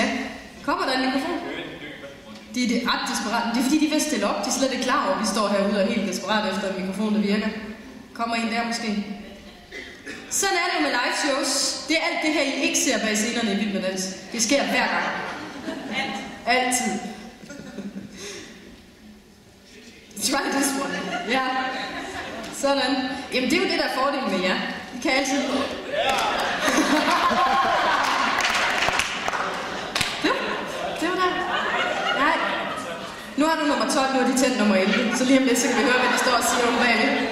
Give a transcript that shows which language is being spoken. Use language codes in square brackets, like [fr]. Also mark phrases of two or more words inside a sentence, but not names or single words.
[da] Kommer der en mikrofon? De er ret desperate. Det er fordi, de vil stille op. De er slet ikke klar over, at vi står herude og er helt desperat efter en mikrofon, der virker. Kommer en der måske? Sådan er det med [en] live shows. [da] Det er alt det her, I ikke ser bag scenerne i Vild med Dans. Det sker hver gang. Altid. [en] Try this one. [da] Ja. Sådan. Jamen, det er jo det, der er fordelen med jer. I kan altid... Det var der. Nej. Nu har du nummer 12, nu er de tændt nummer 11. Så lige om lidt, så kan vi høre, hvad de står og siger om bagved.